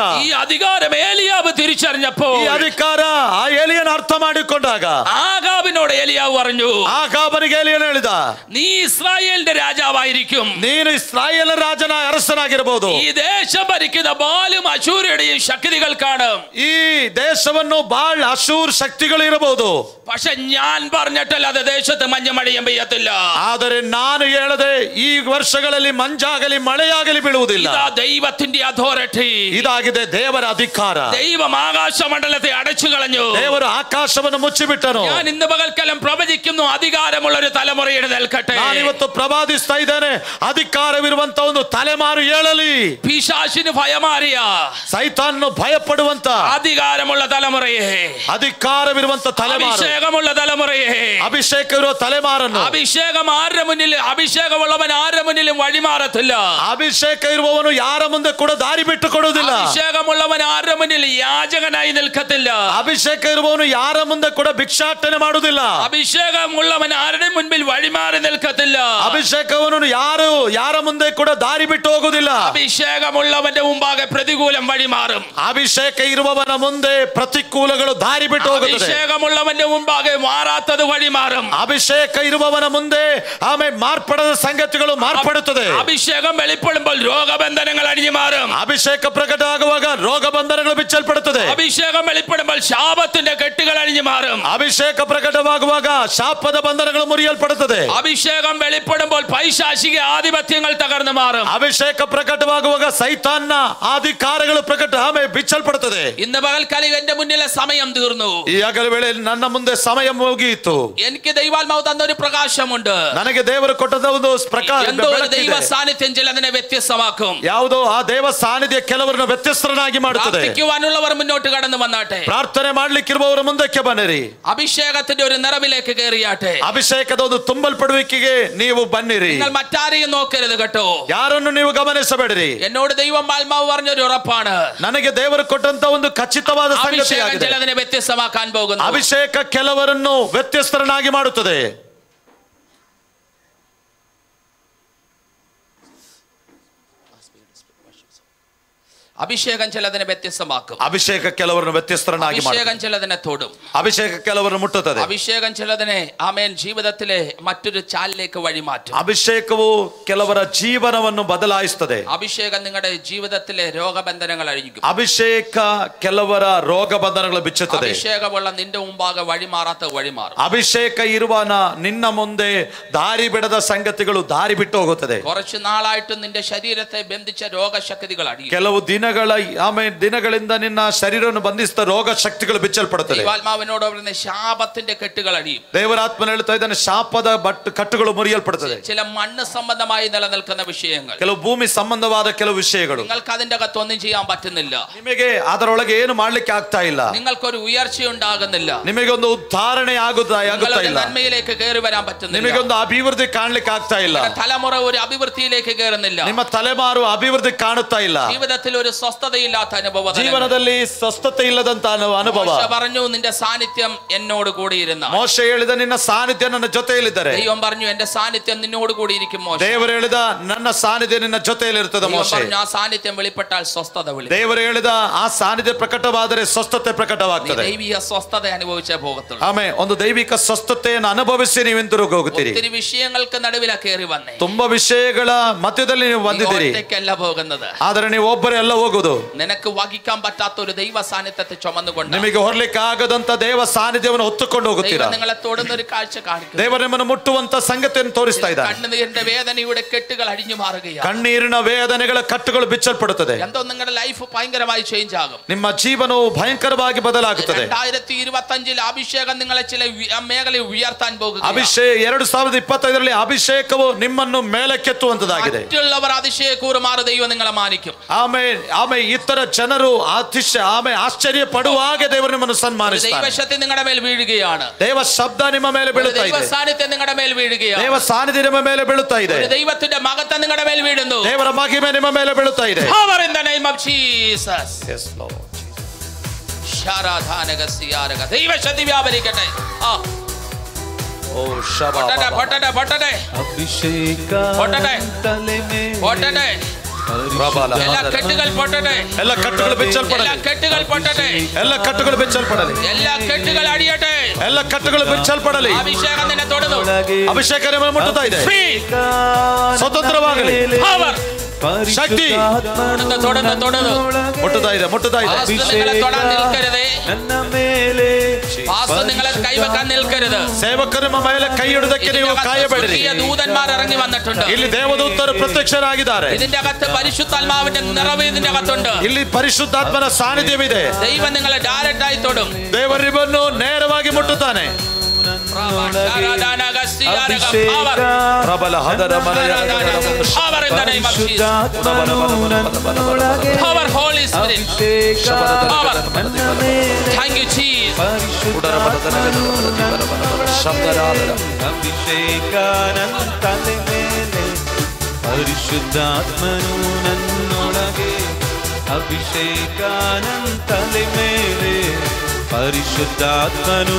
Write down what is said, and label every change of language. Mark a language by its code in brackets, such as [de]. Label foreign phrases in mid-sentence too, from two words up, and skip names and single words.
[ml] ഈ അധികാരം ഏലിയാവ് തിരിച്ചറിഞ്ഞപ്പോൾ, [kn] ಈ ಅಧಿಕಾರ ಆ ಏಲಿಯನ ಅರ್ಥ ಮಾಡಿಕೊಂಡಾಗ [ml] ആഗാബിനോട് ഏലിയാവ് പറഞ്ഞു, [kn] ಆಗಾಬನಿಗೆ ಏಲಿಯನ ಹೇಳಿದ, [ml] നീ ഇസ്രായേലിന്റെ രാജാവായിരിക്കും, [kn] ನೀನು ಇಸ್ರಾಯೇಲ್ ರಾಜನ ಅರಸನಾಗಿರಬಹುದು. [ml] ഈ ദേശം ഭരിക്കുന്ന ബാലും അശൂരയുടെയും ശക്തികൾ കാണും, [kn] ಈ ದೇಶವನ್ನು ಬಾಳ್ ಅಶೂರ್ ಶಕ್ತಿಗಳು ಇರಬಹುದು, [ml] പക്ഷെ ഞാൻ പറഞ്ഞിട്ടല്ലാതെ ദേശത്ത് മഞ്ഞമഴയും പെയ്യത്തില്ല. [kn] ಆದರೆ ನಾನು ಹೇಳದೆ ಈ ವರ್ಷಗಳಲ್ಲಿ ಮಂಜಾಗಲಿ ಮಳೆಯಾಗಲಿ ಬೀಳುವುದಿಲ್ಲ. [ml] ഇതാ ദൈവത്തിന്റെ അതോറിറ്റി, [kn] ಇದಾಗಿದೆ ದೇವರ ಅಧಿಕಾರ. [ml] ദൈവം ആകാശമണ്ഡലത്തെ അടച്ചു കളഞ്ഞു, [kn] ದೇವರು ಆಕಾಶವನ್ನು ಮುಚ್ಚಿಬಿಟ್ಟನು. [ml] ഞാൻ ഇന്ന് പകൽക്കാലം പ്രവചിക്കുന്നു, അധികാരമുള്ള ഒരു തലമുറ എഴുന്നേൽക്കട്ടെ. [kn] ನಾನಿವತ್ತು ಪ್ರವಾದಿಸ್ತಾ ಇದ್ದೇನೆ, ಅಧಿಕಾರವಿರುವಂತ ಒಂದು ತಲೆಮಾರು ಏಳಲಿ. [ml] പിശാചിന് ഭയമാറിയ [kn] ಸೈತಾನ್ನು ಭಯಪಡುವಂತ [ml] അധികാരമുള്ള തലമുറയെ, [kn] ಅಧಿಕಾರವಿರುವಂತ ತಲೆಮಾರು, [ml] അഭിഷേകമുള്ള തലമുറയെ, [kn] ಅಭಿಷೇಕ ಇರುವ ತಲೆಮಾರನ್ನು, [ml] അഭിഷേകം ആരുടെ മുന്നിൽ, അഭിഷേകമുള്ളവൻ ആരുടെ മുന്നിലും വഴിമാറത്തില്ല, [kn] ಅಭಿಷೇಕ ಇರುವವನು ಯಾರ ಮುಂದೆ ಕೂಡ ದಾರಿ ಬಿಟ್ಟು ಕೊಡುವುದಿಲ್ಲ. [ml] അഭിഷേകമുള്ളവൻ ആരുടെ മുന്നിൽ യാചകനായി നിൽക്കത്തില്ല, [kn] ಅಭಿಷೇಕ ಇರುವವನು ಯಾರ ಮುಂದೆ ಕೂಡ ಭಿಕ್ಷಾಟನೆ ಮಾಡುವುದಿಲ್ಲ. [ml] അഭിഷേകമുള്ളവൻ ആരുടെ മുൻപിൽ വഴിമാറി നിൽക്കത്തില്ല, [kn] ಅಭಿಷೇಕವನ್ನು ಯಾರ ಮುಂದೆ ಕೂಡ ದಾರಿ ಬಿಟ್ಟು ಹೋಗುವುದಿಲ್ಲ. [ml] അഭിഷേകമുള്ളവന്റെ മുമ്പാകെ പ്രതികൂലം വഴിമാറും, [kn] ಅಭಿಷೇಕ ಇರುವವನ ಮುಂದೆ ಪ್ರತಿಕೂಲಗಳು ದಾರಿ ಬಿಟ್ಟು ಹೋಗುತ್ತದೆ. [ml] അഭിഷേകമുള്ളവന്റെ മുമ്പാകെ മാറാത്തത് വഴിമാറും, [kn] ಅಭಿಷೇಕ ಇರುವವನ ಮುಂದೆ ಆಮೇಲೆ ಮಾರ್ಪಡದ ಸಂಗತಿಗಳು ಮಾರ್ಪಡುತ್ತದೆ. [ml] അഭിഷേകം വെളിപ്പെടുമ്പോൾ രോഗബന്ധനങ്ങൾ അഴിഞ്ഞു മാറും, [kn] ಅಭಿಷೇಕ ಪ್ರಕಟ ಆಗುವಾಗ ರೋಗ ಬಂಧನಗಳು ಬಿಚ್ಚಲ್ಪಡುತ್ತದೆ. [ml] അഭിഷേകം വെളിപ്പെടുമ്പോൾ ശാപത്തിന്റെ കെട്ടുകൾ അഴിഞ്ഞു മാറും, [kn] ಅಭಿಷೇಕ ಪ್ರಕಟವಾಗುವಾಗ ಶಾಪದ ಬಂಧನಗಳು ಮುರಿಯಲ್ಪಡುತ್ತದೆ. [ml] അഭിഷേകം വെളിപ്പെടുമ്പോൾ പൈശാചിക ആധിപത്യങ്ങൾ തകർന്നു മാറും. [kn] ಅಭಿಷೇಕ ಪ್ರಕಟವಾಗುವಾಗ ಸೈತಾನ್ನ ಅಧಿಕಾರಗಳು ಪ್ರಕಟ ಆಮೇಲೆ ಬಿಚ್ಚಲ್ಪಡುತ್ತದೆ. [ml] ഇന്ന് പകൽക്കാലം എന്റെ മുന്നിലെ സമയം തീർന്നു. [kn] ಈ ಹಗಲ ವೇಳೆಯಲ್ಲಿ ನನ್ನ ಮುಂದೆ ಸಮಯ ಮುಗಿಯಿತು. [ml] എനിക്ക് ദൈവാത്മാവ് തന്ന ഒരു പ്രകാശമുണ്ട്. [kn] ನನಗೆ ದೇವರು ಕೊಟ್ಟದ ಒಂದು ಪ್ರಕಾಶ, [ml] എന്തോ ഒരു ദൈവ സാന്നിധ്യം ചിലതിനെ വ്യത്യസ്തമാക്കും. [kn] ಯಾವುದೋ ಆ ದೇವ ಸಾನ್ನಿಧ್ಯ ಕೆಲವರನ್ನು ವ್ಯತ್ಯಸ್ತರನ್ನಾಗಿ ಮಾಡುತ್ತದೆ. [ml] പ്രാർത്ഥിക്കുവാനുള്ളവർ മുന്നോട്ട് കടന്നു വന്നാട്ടെ. [kn] ಪ್ರಾರ್ಥನೆ ಮಾಡ್ಲಿಕ್ಕಿರುವವರು ಮುಂದಕ್ಕೆ ಬನ್ನಿರಿ. [ml] അഭിഷേകത്തിന്റെ ഒരു നിറവിലേക്ക് കയറിയാട്ടെ. [kn] ಅಭಿಷೇಕದ ಒಂದು ತುಂಬಲ್ಪಡುವಿಕೆಗೆ ನೀವು ಬನ್ನಿರಿ. [ml] നിങ്ങൾ മറ്റാരെയും നോക്കരുത് കേട്ടോ. [kn] ಯಾರನ್ನು ನೀವು ಗಮನಿಸಬೇಡಿರಿ. [ml] എന്നോട് ദൈവം ആത്മാവ് പറഞ്ഞൊരു ഉറപ്പാണ്. [kn] ನನಗೆ ದೇವರು ಕೊಟ್ಟಂತ ಒಂದು ಖಚಿತವಾದ ಸಂಗತಿಯಾಗಿದೆ. [ml] ചിലതിനെ വ്യത്യസ്തമാക്കാൻ പോകുന്നു. [kn] ಅಭಿಷೇಕ ಕೆಲವರನ್ನು ವ್ಯತ್ಯಸ್ತರನ್ನಾಗಿ ಮಾಡುತ್ತದೆ. [ml] അഭിഷേകം ചിലതിനെ വ്യത്യസ്തമാക്കും. [kn] ಅಭಿಷೇಕ ಕೆಲವರನ್ನು ವ್ಯತ್ಯಸ್ತರನ್ನಾಗಿ ಮಾಡುತ್ತದೆ. [ml] അഭിഷേകം ചിലതിനെ തൊടും. [kn] ಅಭಿಷೇಕ ಕೆಲವರನ್ನು ಮುಟ್ಟುತ್ತದೆ. [ml] അഭിഷേകം ചിലതിനെ ആമേൻ ജീവിതത്തിലെ മറ്റൊരു ചാലിലേക്ക് വഴിമാറ്റും. [kn] ಅಭಿಷೇಕವು ಕೆಲವರ ಜೀವನವನ್ನು ಬದಲಾಯಿಸುತ್ತದೆ. [ml] അഭിഷേകം നിങ്ങളുടെ ജീവിതത്തിലെ രോഗബന്ധനങ്ങൾ അഴിക്കും. [kn] ಅಭಿಷೇಕ ಕೆಲವರ ರೋಗ ಬಂಧನಗಳು ಬಿಚ್ಚುತ್ತದೆ. [ml] അഭിഷേകമുള്ള നിന്റെ മുമ്പാകെ വഴിമാറാത്ത വഴിമാറും. [kn] ಅಭಿಷೇಕ ಇರುವನ ನಿನ್ನ ಮುಂದೆ ದಾರಿ ಬಿಡದ ಸಂಗತಿಗಳು ದಾರಿ ಬಿಟ್ಟು ಹೋಗುತ್ತದೆ. [ml] കുറച്ചു നാളായിട്ട് നിന്റെ ശരീരത്തെ ബന്ധിച്ച രോഗശക്തികൾ അഴിയും. [kn] ಕೆಲವು ದಿನಗಳಿಂದ ನಿನ್ನ ಶರೀರವನ್ನು ಬಂಧಿಸಿದ ರೋಗ ಶಕ್ತಿಗಳು ಬಿಚ್ಚಲ್ಪಡುತ್ತದೆ. [ml] ദൈവാത്മാവിനോട് പറയുന്ന ശാപത്തിന്റെ കെട്ടുകൾ അഴിയും. [kn] ದೇವರಾತ್ಮನ ಹೇಳ್ತಾ ಇದ್ದಾನೆ, ಶಾಪದ ಕಟ್ಟುಗಳು ಮುರಿಯಲ್ಪಡುತ್ತದೆ. [ml] ചില മണ്ണ് സംബന്ധമായി നിലനിൽക്കുന്ന വിഷയങ്ങൾ, [kn] ಕೆಲವು ಭೂಮಿ ಸಂಬಂಧವಾದ ಕೆಲವು ವಿಷಯಗಳು [ml] നിങ്ങൾക്ക് അതിന്റെ അകത്ത് ഒന്നും ചെയ്യാൻ പറ്റുന്നില്ല. [kn] ನಿಮಗೆ ಅದರೊಳಗೆ ಏನು ಮಾಡ್ಲಿಕ್ಕೆ ಆಗ್ತಾ ಇಲ್ಲ. [ml] നിങ്ങൾക്കൊരു ഉയർച്ച ഉണ്ടാകുന്നില്ല. [kn] ನಿಮಗೆ ಒಂದು ಉದ್ಧಾರಣೆ ಆಗುತ್ತಾ ಇಲ್ಲ. [ml] നന്മയിലേക്ക് കയറി വരാൻ പറ്റുന്നില്ല. [kn] ನಿಮಗೆ ಒಂದು ಅಭಿವೃದ್ಧಿ ಕಾಣ್ಲಿಕ್ಕೆ ಆಗ್ತಾ ಇಲ್ಲ. [ml] തലമുറ ഒരു അഭിവൃദ്ധിയിലേക്ക് കയറുന്നില്ല. [kn] ನಿಮ್ಮ ತಲೆಮಾರು ಅಭಿವೃದ್ಧಿ ಕಾಣುತ್ತಾ ಇಲ್ಲ. [ml] ജീവിതത്തിൽ ഒരു സ്വസ്ഥതയില്ലാത്ത അനുഭവം, [kn] ಜೀವನದಲ್ಲಿ ಸ್ವಸ್ಥತೆ ಇಲ್ಲದಂತ ಅನುಭವ. [ml] പറഞ്ഞു നിന്റെ സാന്നിധ്യം എന്നോട് കൂടിയിരുന്ന. [kn] ಮೋಶೆ ಹೇಳಿದ, ನಿನ್ನ ಸಾನ್ನಿಧ್ಯ ನನ್ನ ಜೊತೆಯಲ್ಲಿದ್ದರೆ. [ml] ദൈവം പറഞ്ഞു എന്റെ സാന്നിധ്യം നിന്നോട് കൂടിയിരിക്കും മോശെ. [kn] ದೇವರು ಹೇಳಿದ, ನನ್ನ ಸಾನ್ನಿಧ್ಯ ನಿನ್ನ ಜೊತೆಯಲ್ಲಿರುತ್ತದೆ ಮೋಶೆ. [ml] ആ സാന്നിധ്യം വെളിപ്പെട്ടാൽ സ്വസ്ഥത വെളിപ്പെടും. [kn] ದೇವರು ಹೇಳಿದ, ಆ ಸಾನ್ನಿಧ್ಯ ಪ್ರಕಟವಾದರೆ ಸ್ವಸ್ಥತೆ ಪ್ರಕಟವಾಗ್ತದೆ. [ml] ദൈവിക സ്വസ്ഥത അനുഭവിച്ചേ പോകത്തുള്ളൂ. [kn] ಆಮೇಲೆ ಒಂದು ದೈವಿಕ ಸ್ವಸ್ಥತೆಯನ್ನು ಅನುಭವಿಸಿ ನೀವು ಹಿಂತಿರುಗಿ ಹೋಗುತ್ತೀರಿ. [ml] ഒത്തിരി വിഷയങ്ങൾക്ക് നടുവില കയറി വന്നേ. [kn] ತುಂಬಾ ವಿಷಯಗಳ ಮಧ್ಯದಲ್ಲಿ ನೀವು ಬಂದಿದ್ದೀರಿ. [ml] ഒറ്റയ്ക്കല്ല പോകുന്നത്. [kn] ಆದರೆ ನೀವು ಒಬ್ಬರೇ ಎಲ್ಲ ಹೋಗುದು. [ml] നിനക്ക് വഹിക്കാൻ പറ്റാത്ത ഒരു ദൈവ സാന്നിധ്യത്തെ ചുമന്നുകൊണ്ട് [kn] ನಿಮಗೆ ಹೊರಲಿಕ್ಕೆ ಆಗದಂತ ದೇವ ಸಾನ್ನಿಧ್ಯವನ್ನು ಹೊತ್ತುಕೊಂಡು ಹೋಗುತ್ತೀರಾ. [ml] ദൈവം നിങ്ങളെ തൊടുന്ന ഒരു കാഴ്ച കാണിക്കും. [kn] ದೇವರು ನಿಮ್ಮನ್ನು ಮುಟ್ಟುವಂತ ಸಂಗತಿಯನ್ನು ತೋರಿಸ್ತಾ ಇದ್ದಾನೆ. [ml] കണ്ണുനീരിന്റെ വേദനയുടെ കെട്ടുകൾ അഴിഞ്ഞു മാറുകയാണ്. [kn] ಕಣ್ಣೀರಿನ ವೇದನೆಗಳ ಕಟ್ಟುಗಳು ಬಿಚ್ಚಲ್ಪಡುತ್ತದೆ. [ml] എന്തോ നിങ്ങളുടെ ലൈഫ് ഭയങ്കരമായി ചേഞ്ച് ആകും. [kn] ನಿಮ್ಮ ಜೀವನವು ಭಯಂಕರವಾಗಿ ಬದಲಾಗುತ್ತದೆ. [ml] 2025 അഭിഷേകം നിങ്ങളെ ചില മേഖലയിൽ ഉയർത്താൻ പോകുന്നു. [kn] 2025 ಅಭಿಷೇಕವು ನಿಮ್ಮನ್ನು ಮೇಲಕ್ಕೆತ್ತುವಂತದಾಗಿದೆ. [ml] മറ്റുള്ളവർ അതിശയക്കൂറുമാറ് ദൈവം നിങ്ങളെ മാനിക്കും. [kn] ಆಮೇಲೆ ಇತರ ಜನರು ಆಶ್ಚರ್ಯ ಪಡುವಾಗ ದೇವರು ನಿಮ್ಮನ್ನು ಸನ್ಮಾನಿಸ್ತಾನೆ. [ml] ദൈവശക്തി നിങ്ങളുടെ മേൽ വീഴുകയാണ്. [kn] ದೇವ ಶಬ್ದ ನಿಮ್ಮ ಮೇಲೆ ಬೀಳುತ್ತಾ ಇದೆ. [ml] ദൈവ സാന്നിധ്യം നിങ്ങളുടെ മേൽ വീഴുകയാണ്. [kn] ದೇವ ಸಾನ್ನಿಧ್ಯ ನಿಮ್ಮ ಮೇಲೆ ಬೀಳುತ್ತಾ ಇದೆ. [ml] ദൈവത്തിന്റെ മഹത്വം നിങ്ങളുടെ മേൽ വീഴുന്നു. [kn] ದೇವರ ಮಹಿಮೆ ನಿಮ್ಮ ಮೇಲೆ ಬೀಳುತ್ತಾ ಇದೆ. [en] Power in the name of Jesus. Yes Lord. [ml] ശാരാധാനക സിയാരക ദൈവശക്തി വ്യാപരിക്കട്ടെ. ಓ ಶಬಾ പൊട്ടട്ടെ പൊട്ടട്ടെ [kn] ಅಭಿಷೇಕ [ml] ಪೊಟ್ಟಡೆ [kn] ತಲೆ ಮೇಲೆ ಪೊಟ್ಟಡೆ ಎಲ್ಲ ಕಟ್ಟುಗಳು ಪೊಟ್ಟಡೆ ಎಲ್ಲ ಕಟ್ಟುಗಳು ಬಿಚ್ಚಲ್ಪಡಲಿ ಎಲ್ಲ ಕಟ್ಟುಗಳು ಪೊಟ್ಟಡೆ ಎಲ್ಲ ಕಟ್ಟುಗಳು ಬಿಚ್ಚಲ್ಪಡಲಿ ಎಲ್ಲ ಕಟ್ಟುಗಳು ಅಡಿಯಟೆ ಎಲ್ಲ ಕಟ್ಟುಗಳು ಬಿಚ್ಚಲ್ಪಡಲಿ ಅಭಿಷೇಕದಿಂದ ತೊಡೆದು ಅಭಿಷೇಕ ನಿಮ್ಮನ್ನು ಮುಟ್ಟುತ್ತಾ ಇದೆ ಸ್ವತಂತ್ರವಾಗಲಿ ಶಕ್ತಿ ತೊಡೆದು ಮುಟ್ಟುತ್ತಾ ಇದೆ ಮುಟ್ಟುತ್ತಾ ಇದೆ ನನ್ನ ಮೇಲೆ [ml] നിങ്ങളെ കൈവെക്കാൻ നിൽക്കരുത് [kn] ಸೇವಕರು ನಿಮ್ಮ ಮೇಲೆ ಕೈ ಇಡುವುದಕ್ಕೆ ನೀವು ಕಾಯಬೇಡಿರಿ [ml] ദൂതന്മാർ ഇറങ്ങി വന്നിട്ടുണ്ട് [kn] ಇಲ್ಲಿ ದೇವದೂತರು ಪ್ರತ್ಯಕ್ಷರಾಗಿದ್ದಾರೆ [ml] ഇതിന്റെ അകത്ത് പരിശുദ്ധാത്മാവിന്റെ നിറവ് ഇതിന്റെ അകത്തുണ്ട് [kn] ಇಲ್ಲಿ ಪರಿಶುದ್ಧಾತ್ಮನ ಸಾನ್ನಿಧ್ಯವಿದೆ [ml] ദൈവം നിങ്ങളെ ഡയറക്റ്റ് ആയി തൊടും [kn] ದೇವರು ನಿಮ್ಮನ್ನು ನೇರವಾಗಿ ಮುಟ್ಟುತ್ತಾನೆ ಪ್ರಬಲ ಹದರ ಮನೆಯ [en] power in the name of Jesus. Power, Holy Spirit. Power. Thank you, Jesus. [kn] ಅಭಿಷೇಕಾನಂತಲೆ ಮೇಲೆ ಪರಿಶುದ್ಧಾತ್ಮನು ನನ್ನೊಳಗೆ ಅಭಿಷೇಕಾನಂತಲೆ ಮೇಲೆ ಪರಿಶುದ್ಧಾತ್ಮನು